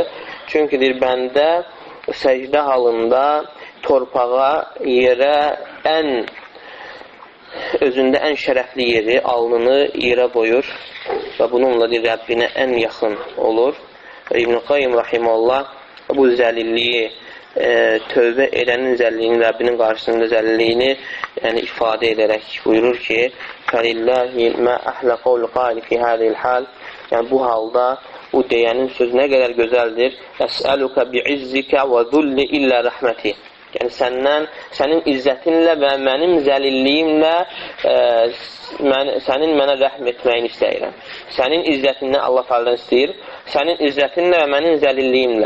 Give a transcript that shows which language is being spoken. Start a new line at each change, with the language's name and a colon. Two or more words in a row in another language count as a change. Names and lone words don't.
Azerbaijani: Çünki deyir bəndə səcdə halında torpağa, yerə özündə ən şərəfli yeri, alnını yerə qoyur və bununla deyir, Rəbbinə ən yaxın olur. İbn-i Qayyim Rahimullah bu zəlilliyi, tövbə edənin zəlliyini, Rəbbinin qarşısında zəlliyini yəni, ifadə edərək buyurur ki,
Arabic: فَلِلَّهِ مَا أَحْلَ قَوْلُ قَالِ فِي هَذِهِ الْحَالِ
Azerbaijani: Yəni bu halda bu deyənin sözü nə qədər gözəldir.
Arabic: أسألك بعزك وذلي إلا رحمتني.
Azerbaijani: Yəni sənin izzətinlə və mənim zəlilliyimlə sənin mənə rəhm etməyini istəyirəm. Sənin izzətinlə Allah Teala'dan istəyir. Sənin izzətinlə və mənim zəlilliyimlə.